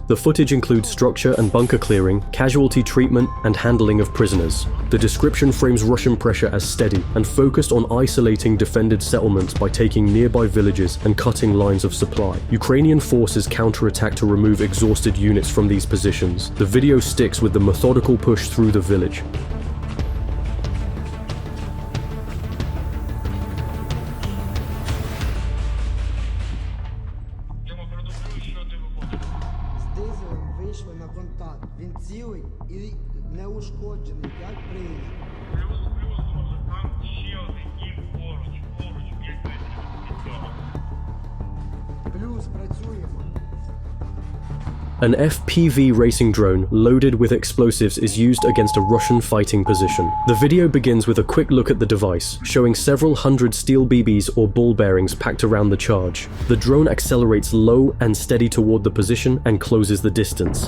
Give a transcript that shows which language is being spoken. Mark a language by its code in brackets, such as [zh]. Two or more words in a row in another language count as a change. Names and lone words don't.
[en] The footage includes structure and bunker clearing, casualty treatment, and handling of prisoners. The description frames Russian pressure as steady and focused on isolating defended settlements by taking nearby villages and cutting lines of supply. Ukrainian forces counterattack to remove exhausted units from these positions. The video sticks with the methodical push through the village. [uk] Вийшли на контакт. Він цілий і неушкоджений. 5 прийняв. Плюс, може, там ще один кінь поруч, 5 метрів від цього. Плюс, працюємо. [en] An FPV racing drone loaded with explosives is used against a Russian fighting position. The video begins with a quick look at the device, showing several hundred steel BBs or ball bearings packed around the charge. The drone accelerates low and steady toward the position and closes the distance.